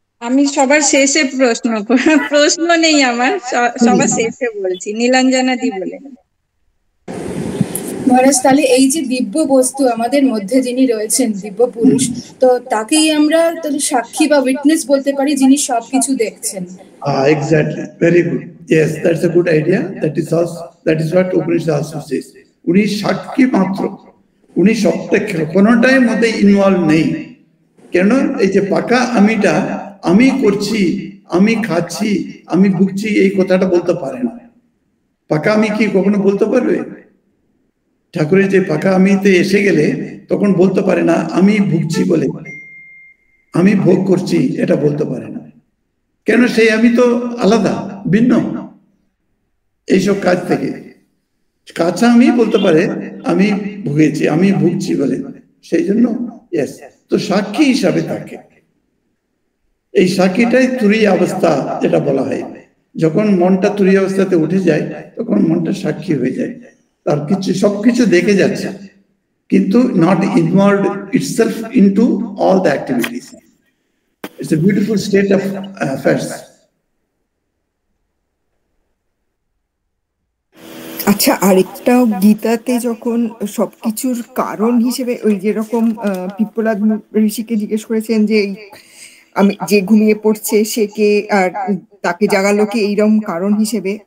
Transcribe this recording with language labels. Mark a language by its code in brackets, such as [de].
[bn] আমি সবার শেষে প্রশ্ন নেই আমার, সবার শেষে বলছি। নীলাঞ্জনা দি বলে। মহারাজ, তাহলে এই যে দিব্য বস্তু আমাদের মধ্যে যিনি রয়েছেন, দিব্য পুরুষ, তো তাকেই আমরা তাহলে সাক্ষী বা উইটনেস বলতে পারি, যিনি সবকিছু দেখছেন। [en] Exactly, very good. Yes, that's a good idea. That is what Upanishad also says. [bn] উনি সাক্ষী মাত্র, উনি সবটা কোনোটাই মধ্যে ইনভলভ নেই। কেন? এই যে পাকা আমিটা, আমি করছি, আমি খাচ্ছি, আমি ভুগছি, এই কথাটা বলতে পারে না। পাকা আমি কি কখনো বলতে পারবে? ঠাকুরের যে পাকা আমিতে এসে গেলে তখন বলতে পারে না আমি ভুগছি বলে, আমি ভোগ করছি, এটা বলতে পারে না। কেন? সেই আমি তো আলাদা, ভিন্ন এইসব কাজ থেকে। কাঁচা আমি বলতে পারে আমি ভুগেছি, আমি ভুগছি বলে, সেই জন্য ইয়েস। তো সাক্ষী হিসাবে থাকে। এই সাক্ষীটাই তুরীয় অবস্থা যেটা বলা হয়। যখন মনটা তুরীয় অবস্থাতে উঠে যায় তখন মনটা সাক্ষী হয়ে যায়, তার কিছু সবকিছু দেখে যাচ্ছে, কিন্তু [en] not involved itself into all the activities. It's a beautiful state of affairs. [bn] আচ্ছা, আরেকটা গীতাতে যখন সবকিছুর কারণ হিসেবে ওই যেরকম পিপ্পলাদ ঋষিকে জিজ্ঞেস করেছেন যে আমি যে ঘুমিয়ে পড়ছে সে কে, আর তাকে জাগালো কে, এইরকম কারণ হিসেবে।